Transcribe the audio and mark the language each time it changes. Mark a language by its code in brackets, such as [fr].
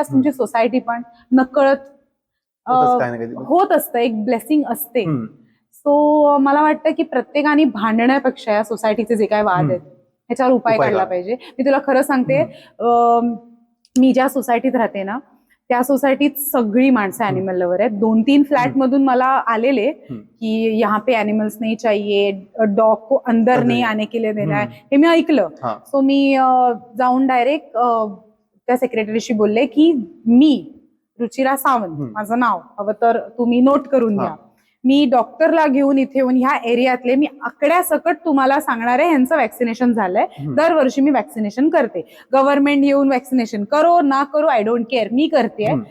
[mr] आज तुमची सोसायटी पण नकळत होत असतं, एक ब्लेसिंग असते. सो मला वाटतं की प्रत्येकाने भांडण्यापेक्षा या सोसायटीचे जे काय वाद आहेत ह्याच्यावर उपाय काढला पाहिजे. मी तुला खरं सांगते, मी ज्या सोसायटीत राहते ना, त्या सोसायटीत सगळी माणसं अॅनिमल लवर आहेत. 2-3 फ्लॅट मधून मला आलेले की [hi] यहाँ पे एनिमल्स नहीं चाहिए, डॉग को अंदर नहीं आने के लिए देना है, [mr] हे मी ऐकलं. सो मी जाऊन डायरेक्ट त्या सेक्रेटरीशी बोलले की मी रुचिरा सावंत माझं नाव, हवं तर तुम्ही नोट करून घ्या, मी डॉक्टरला घेऊन इथे येऊन ह्या एरियातले मी आकड्यासकट तुम्हाला सांगणार आहे ह्यांचं वॅक्सिनेशन झालंय. दरवर्षी मी वॅक्सिनेशन करते. गव्हर्नमेंट येऊन वॅक्सिनेशन करो ना करो, [en] I don't care, [mr] मी करते.